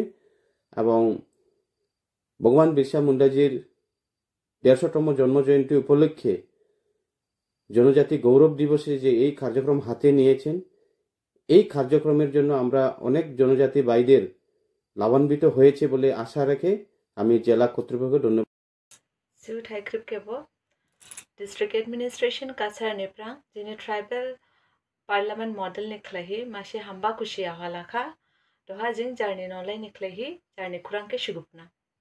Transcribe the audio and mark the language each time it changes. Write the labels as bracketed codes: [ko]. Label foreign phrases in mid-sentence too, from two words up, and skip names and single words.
[bn] এবং ভগবান বিরসা মুন্ডাজির 150তম জন্মজয়ন্তী উপলক্ষে জনজাতি গৌরব দিবসে যে এই কার্যক্রম হাতে নিয়েছেন, এই কার্যক্রমের জন্য আমরা অনেক জনজাতি ভাইদের লাভান্বিত হয়েছে বলে আশা রেখে আমি জেলা কর্তৃপক্ষকে ধন্যবাদ। [en] district administration [dis] काछार नेप्रा जिने [en] tribal parliament model [dis] निखलाही मासे हम्बा खुशी आवालाखा दोहा जिंग जारनी नौलाई निखलाही जारनी खुरांग के शुगुपना।